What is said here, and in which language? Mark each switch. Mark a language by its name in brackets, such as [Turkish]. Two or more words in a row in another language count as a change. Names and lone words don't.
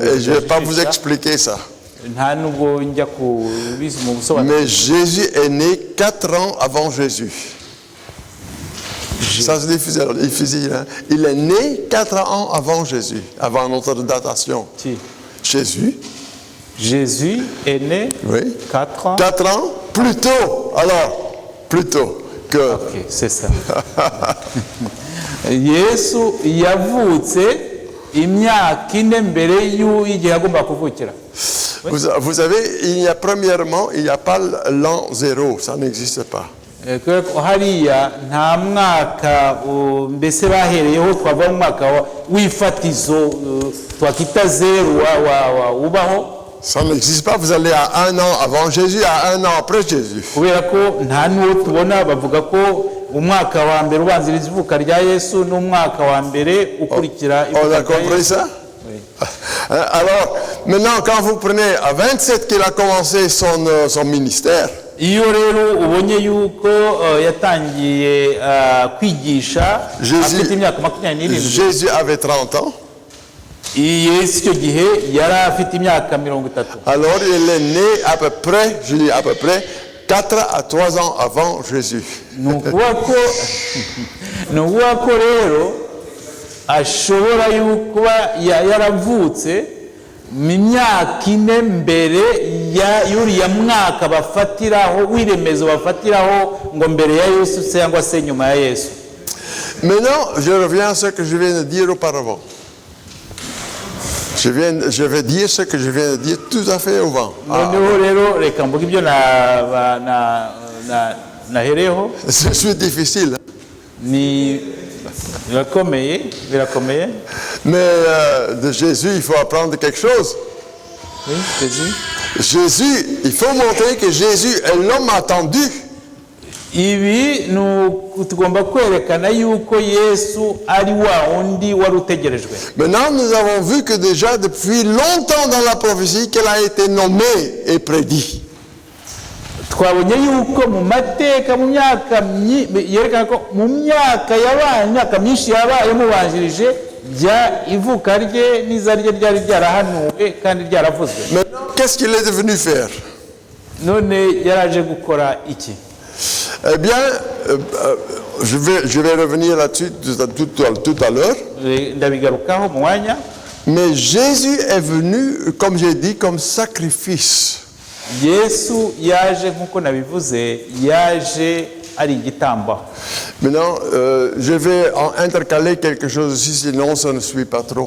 [French] Et je ne vais pas vous expliquer ça. [Kinyarwanda] nta nubwo njya kubizi mu busobanuro. [French] Mais Jésus est né 4 ans avant Jésus. Ça c'est difficile. Hein? Il est né 4 ans avant Jésus, avant notre datation. Si. Jésus est né oui. 4 ans. 4 ans plus tôt. Alors, plus tôt que... Ok, c'est ça. [Kinyarwanda] Yesu yavutse imyaka 4 mbere y'igihe agomba kuvukira. [French] Vous savez, premièrement, il n'y a pas l'an 0, ça n'existe pas. [Kinyarwanda] Hariya nta mwaka mbese bahereyeho twava mu mwaka w'ifatizo twakita 0 ubaho. [French] Ça n'existe pas, vous allez à 1 an avant Jésus, à 1 an après Jésus. [Kinyarwanda] Kubera ko nta n'uwo tubona bavuga ko umwaka wa mbere ubanziriza ivuka rya Yesu n'umwaka wa mbere ukurikira ivuka rya Yesu. [French] On a compris ça? Oui. Alors, maintenant, quand vous prenez à 27 qu'il a commencé son ministère, [Kinyarwanda] iyo rero ubonye yuko yatangiye kwigisha afite imyaka 27. [French] Jésus avait 30 ans. [Kinyarwanda] Yesu icyo gihe yari afite imyaka 30. [French] Alors il est né à peu près, je dis à peu près, 4 à 3 ans avant Jésus. [Kinyarwanda] Nukuvuga ko rero ashobora kuba yaravutse mu myaka 4 mbere y'uriya mwaka bafatiraho w'iremezo bafatiraho ngo mbere ya Yesu cyangwa se nyuma ya Yesu. [French] Maintenant, je reviens à ce que je viens de dire auparavant. Je vais dire ce que je viens de dire tout à fait au vent. Je suis difficile. Mais de Jésus, il faut apprendre quelque chose. Oui, Jésus, il faut montrer que Jésus est l'homme attendu. [Kinyarwanda] Ibi tugomba kwerekana yuko Yesu ari wa undi wari utegerejwe. [French] Maintenant, nous avons vu que déjà depuis longtemps dans la prophétie qu'elle a été nommée et prédit. [Kinyarwanda] Twabonye yuko mu mateka mu myaka yerekana ko mu myaka myinshi yabaye mubanjirije bya ivuka rye n'izarye ryari ryarahanuwe kandi ryaravuzwe. [French] Maintenant, qu'est-ce qu'il est devenu faire? [Kinyarwanda] None yaraje gukora iki? [French] Eh bien, je vais revenir là-dessus tout à l'heure. Mais Jésus est venu, comme j'ai dit, comme sacrifice. Maintenant, je vais intercaler quelque chose ici, sinon ça ne suit pas trop.